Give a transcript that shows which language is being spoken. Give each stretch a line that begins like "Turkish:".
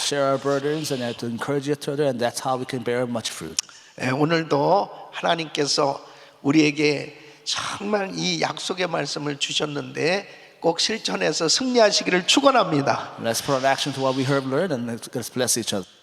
English: Share our burdens and to encourage each other, and that's how we can bear much fruit.
Korean: 오늘도 하나님께서 우리에게 정말 이 약속의 말씀을 주셨는데 꼭 실천해서 승리하시기를 축원합니다.
English: Let's put an action to what we have learned, and let's bless each other.